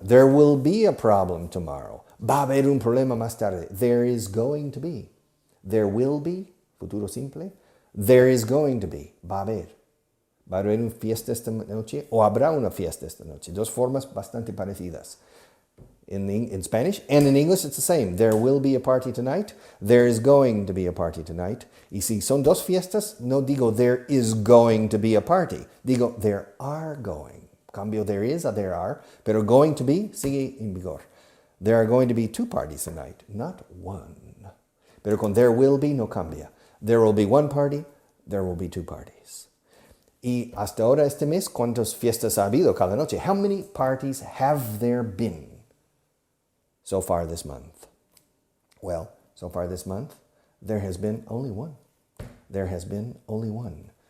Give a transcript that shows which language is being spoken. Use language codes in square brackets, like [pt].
[en] There will be a problem tomorrow. [es] Va a haber un problema más tarde. [en] There is going to be. There will be, [es] futuro simple. [en] There is going to be. [es] Va a haber. Va a haber una fiesta esta noche o habrá una fiesta esta noche. 2 formas bastante parecidas. [en] In Spanish and in English it's the same. There will be a party tonight. There is going to be a party tonight. [es] Y si son 2 fiestas, no digo [en] there is going to be a party. [es] Digo [en] there are going. [es] Cambio [en] there is [es] a [en] there are, [es] pero [en] going to be [es] sigue en vigor. [en] There are going to be 2 parties tonight, not 1. [es] Pero con [en] there will be [es] no cambia. [en] There will be 1 party, there will be 2 parties. [es] Y hasta ahora este mes, ¿cuántas fiestas ha habido cada noche? [en] How many parties have there been so far this month? Well, so far this month, there has been only 1. There has been only 1.